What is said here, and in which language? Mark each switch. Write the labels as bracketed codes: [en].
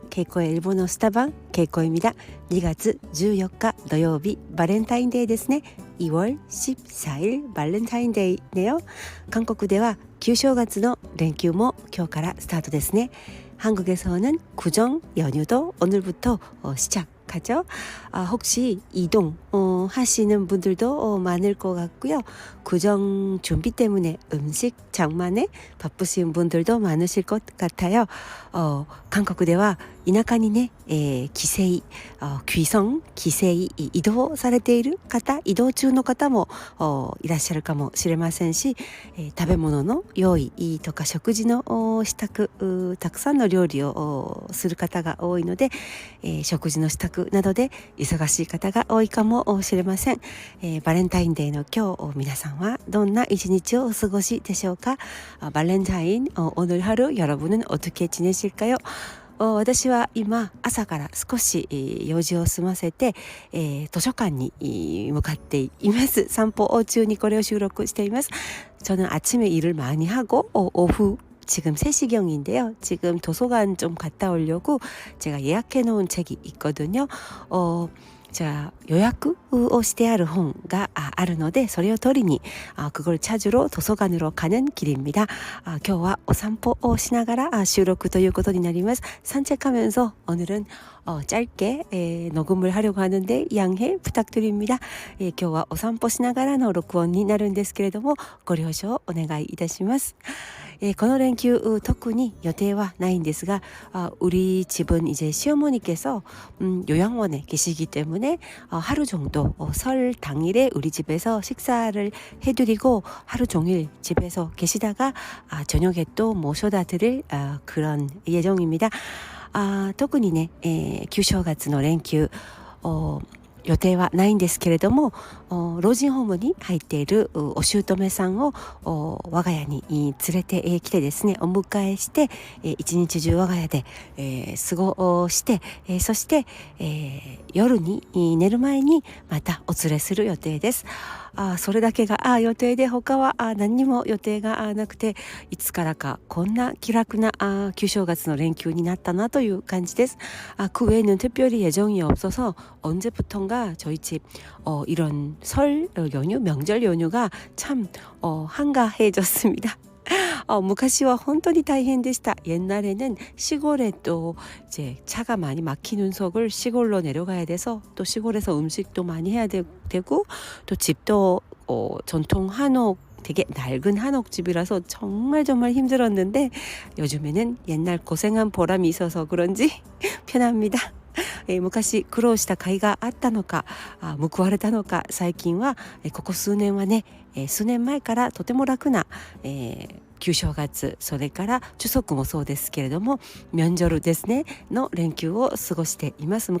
[ko] ケイコ의 일본어 스타방 케이코입니다. [ja] 2月14日土曜日バレンタインデーですね。 [ko] 2월 14일バレンタインデー네요。 [ja] 韓国では旧正月の連休も今日からスタートですね。 [ko] 한국에서는 구정 연휴도 오늘부터 시작하죠. 혹시 이동 하시는 분들도 많을 것 같고요. 구정 준비 때문에 음식 장만에 바쁘신 분들도 많으실 것 같아요. [ja] 韓国では田舎にね、帰省、귀성、帰省、移動されている方、移動中の方もいらっしゃるかもしれませんし、食べ物の用意とか食事の支度、たくさんの料理をする方が多いので、食事の支度などで忙しい方が多いかもしれません。バレンタインデーの今日、皆さんはどんな一日をお過ごしでしょうか。 [ko] バレンタイン、오늘 하루 여러분은 어떻게 지내실까요? [ja] 私は今朝から少し用事を済ませて、図書館に向かっています。散歩中にこれを収録しています。 [ko] 저는 아침에 일을 많이 하고 오후 지금 3시경인데요. 지금 도서관 좀 갔다 오려고 제가 예약해 놓은 책이 있거든요. 자, 요약 [ja] をしてある本があるのでそれを取りに [ko] 그걸 찾으러 도서관으로 가는 길입니다. [ja] 今日はお散歩をしながら収録ということになります. [ko] 산책하면서 오늘은 짧게 녹음을 하려고 하는데 양해 부탁드립니다. [ja] 今日はお散歩しながらの録音になるんですけれどもご了承お願いいたします。この連休特に予定はないんですが [ko] 우리 집은 이제 시어머니께서 요양원에 계시기 때문에 하루 정도 설 당일에 우리 집에서 식사를 해드리고 하루 종일 집에서 계시다가 저녁에 또 모셔다 드릴 그런 예정입니다. [ja] 特にね、旧正月の連休予定はないんですけれども老人ホームに入っているお姑さんを我が家に連れてきてですねお迎えして一日中我が家で過ごしてそして夜に寝る前にまたお連れする予定です。それだけが予定で他は何にも予定がなくていつからかこんな気楽な旧正月の連休になったなという感じです。 [ko] 그 외에는 특별히 예정이 없어서 언제부턴가 저희 집 이런 설 연휴, 명절 연휴가 참 한가해졌습니다. [ja] 昔は本当に大変でした. [ko] 옛날에는 시골에 또 이제 차가 많이 막히는 속을 시골로 내려가야 돼서 또 시골에서 음식도 많이 해야 되고 또 집도 전통 한옥 되게 낡은 한옥집이라서 정말 힘들었는데 요즘에는 옛날 고생한 보람이 있어서 그런지 편합니다. [ja] 昔苦労した甲斐があったのか報われたのか最近はここ数年はね数年前からとても楽な旧正月それから추석もそうですけれども명절ですねの連休を過ごしています。